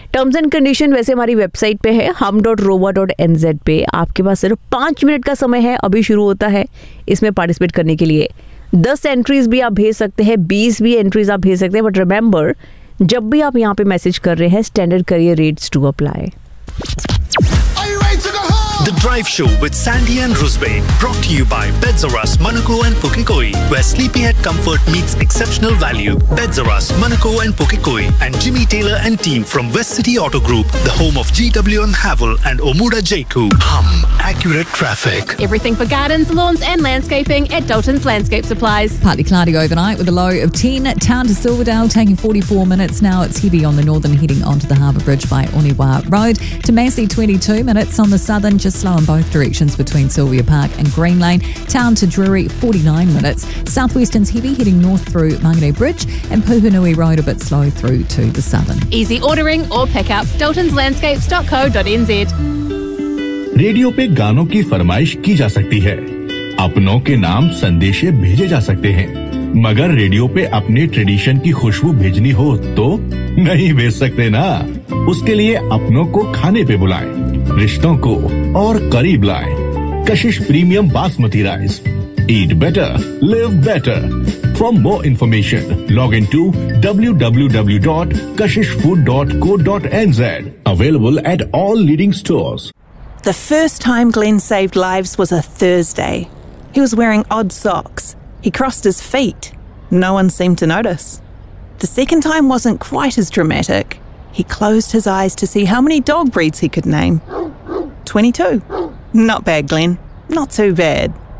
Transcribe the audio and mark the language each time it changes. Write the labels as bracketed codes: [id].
[hi] Terms and condition वैसे हमारी website पे है hum.rova.nz पे, आपके पास सिर्फ 5 मिनट का समय है अभी शुरू होता है इसमें पार्टिसिपेट करने के लिए, 10 एंट्रीज भी आप भेज सकते हैं, 20 एंट्रीज आप भेज सकते हैं, [en] But remember जब भी आप यहाँ पे मैसेज कर रहे हैं standard carrier rates to apply. Are you ready to go home? The Drive Show with Sandy and Ruzbe, brought to you by Beds R Us Manukau and Pukekohe, where sleepyhead comfort meets exceptional value. Beds R Us Manukau and Pukekohe and Jimmy Taylor and team from West City Auto Group, the home of GWM Havel and Omura Jaiku. Hum, accurate traffic. Everything for gardens, lawns and landscaping at Dalton's Landscape Supplies. Partly cloudy overnight with a low of 10. Town to Silverdale taking 44 minutes now. It's heavy on the northern heading onto the Harbour Bridge by Oniwa Road. To Massey, 22 minutes on the southern, just slow in both directions between Sylvia Park and Green Lane. Town to Drury, 49 minutes. Southwestern's heavy heading north through Manganui Bridge and Puhunui Road a bit slow through to the southern. Easy ordering or pick up. Daltonslandscapes.co.nz. [hi] Radio पे गानों की फरमाइश की जा सकती है, अपनों के नाम संदेशे भेजे जा सकते हैं, मगर रेडियो पे अपने ट्रेडिशन की खुशबू भेजनी हो तो नहीं भेज सकते ना। उसके लिए अपनों को खाने पे बुलाएं, रिश्तों को और करीब लाएं। [en] Kashish premium basmati rice, eat better live better. For more information log in to www.kashishfood.co.nz, available at all leading stores. The first time Glenn saved lives was a Thursday. He was wearing odd socks. He crossed his feet. No one seemed to notice. The second time wasn't quite as dramatic. He closed his eyes to see how many dog breeds he could name. 22. Not bad, Glenn. Not too bad.